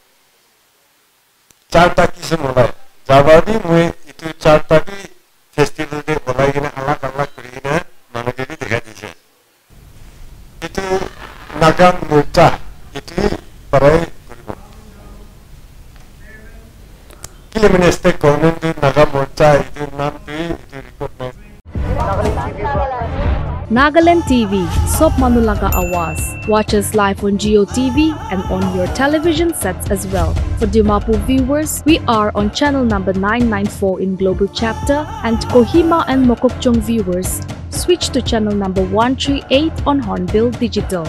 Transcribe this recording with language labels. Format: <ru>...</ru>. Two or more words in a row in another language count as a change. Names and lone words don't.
<nag>charta kisam hola jaba bi moi itu charta bi festival de bolai gina alag kori gina manu ke bi dikhai dise itu Naga Mircha itu parai kuribo kile meneste government du Naga Mircha itu naam tu itu recognize Nagaland TV, Sop Manulaga Awas.</nag> <en>Watch us live on Geo TV and on your television sets as well. For Dimapur viewers, we are on channel number 994 in Global Chapter, and Kohima and Mokokchung viewers, switch to channel number 138 on Hornbill Digital.</en>